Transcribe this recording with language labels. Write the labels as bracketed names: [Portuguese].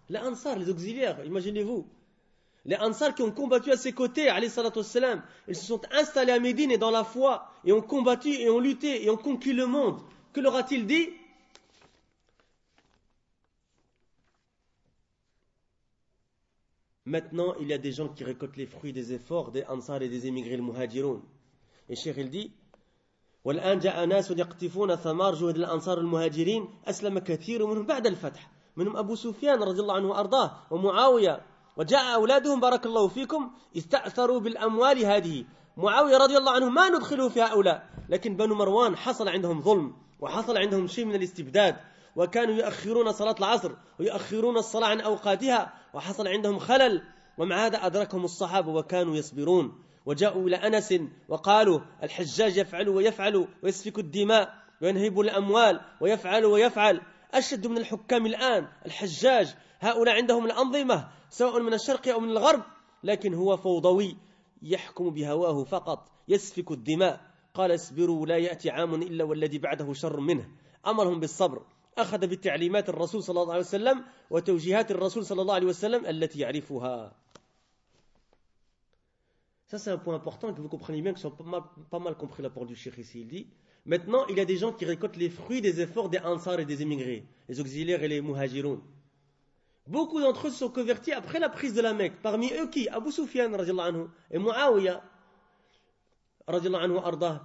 [French] Les Ansar, les auxiliaires, imaginez-vous. Les Ansar qui ont combattu à ses côtés, alayhi salatu wassalam, ils se sont installés à Médine et dans la foi, et ont combattu, et ont lutté, et ont conquis le monde. Que leur a-t-il dit? Maintenant, il y a des gens qui récoltent les fruits des efforts des Ansar et des émigrés, les Muhajiroun. Et Cheikh, il dit, [Arabic] والآن جاء ناس يقطفون ثمار جهد الأنصار المهاجرين أسلم كثير منهم بعد الفتح منهم أبو سفيان رضي الله عنه وأرضاه ومعاوية وجاء أولادهم بارك الله فيكم استأثروا بالأموال هذه معاوية رضي الله عنه ما ندخله في هؤلاء لكن بنو مروان حصل عندهم ظلم وحصل عندهم شيء من الاستبداد وكانوا يؤخرون صلاة العصر ويؤخرون الصلاة عن أوقاتها وحصل عندهم خلل ومع هذا أدركهم الصحابة وكانوا يصبرون وجاءوا إلى أنس وقالوا الحجاج يفعل ويفعل ويسفك الدماء وينهب الأموال ويفعل ويفعل أشد من الحكام الآن الحجاج هؤلاء عندهم الأنظمة سواء من الشرق أو من الغرب لكن هو فوضوي يحكم بهواه فقط يسفك الدماء قال اصبروا لا يأتي عام إلا والذي بعده شر منه أمرهم بالصبر أخذ بتعليمات الرسول صلى الله عليه وسلم وتوجيهات الرسول صلى الله عليه وسلم التي يعرفها. [French] Ça, c'est un point important que vous compreniez bien, que j'ai pas mal compris la parole du Cheikh ici. Il dit, maintenant, il y a des gens qui récoltent les fruits des efforts des Ansar et des émigrés, les auxiliaires et les Muhajiroun. Beaucoup d'entre eux se sont convertis après la prise de la Mecque. Parmi eux qui? Abu Sufyan, radiallahu anhu, et Muawiya, radiallahu anhu, arda.